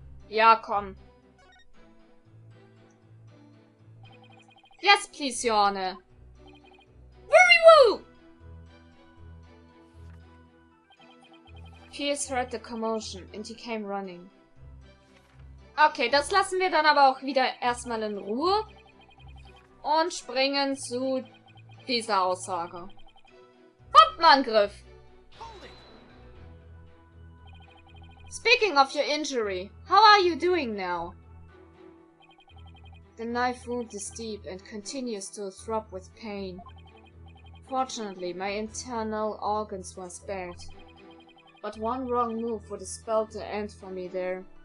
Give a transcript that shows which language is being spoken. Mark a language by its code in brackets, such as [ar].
[de] Ja, komm. [en] Yes, please, Your Honor. Very well! Pierce heard the commotion and he came running. [de] Okay, das lassen wir dann aber auch wieder erstmal in Ruhe. Und springen zu dieser Aussage. Bombenangriff! [en] Speaking of your injury, how are you doing now? The knife wound is deep and continues to throb with pain. Fortunately, my internal organs were spared. But one wrong move would have spelled the end for me there.